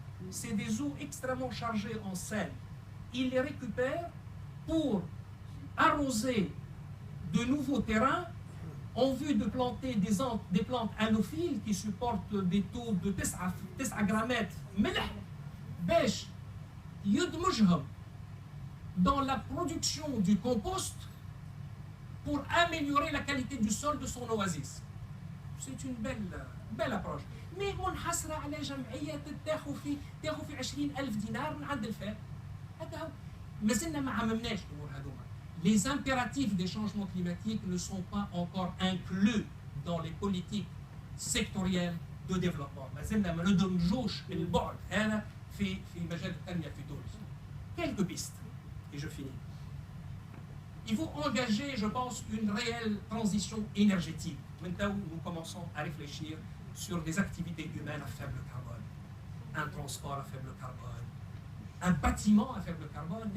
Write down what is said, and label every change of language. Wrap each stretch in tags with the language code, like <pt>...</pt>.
<fr>C'est des eaux extrêmement chargées en sel. Ils les récupèrent pour arroser de nouveaux terrains en vue de planter des plantes anophiles qui supportent des taux de 9 grammes</fr> <ar>ملح باش يدمجهم</ar> <fr>dans la production du compost pour améliorer la qualité du sol de son oasis. C'est une belle approche.</fr> <ar>Mais منحصرة على جمعية تاخذ في 20,000 دينار من عند الفئة. هذا هو. مازلنا ما عممناش الأمور هذوما.</ar> <fr>Les impératifs des changements climatiques ne sont pas encore inclus dans les politiques sectorielles de développement.</fr> <ar>ما زلنا ما ندمجوش البعد هذا في مجال التنمية في تونس.</ar> <fr>Quelques pistes, et je finis. Il faut engager, je pense, une réelle transition énergétique. Maintenant, nous commençons à réfléchir sur des activités humaines à faible carbone, un transport à faible carbone, un bâtiment à faible carbone.</fr>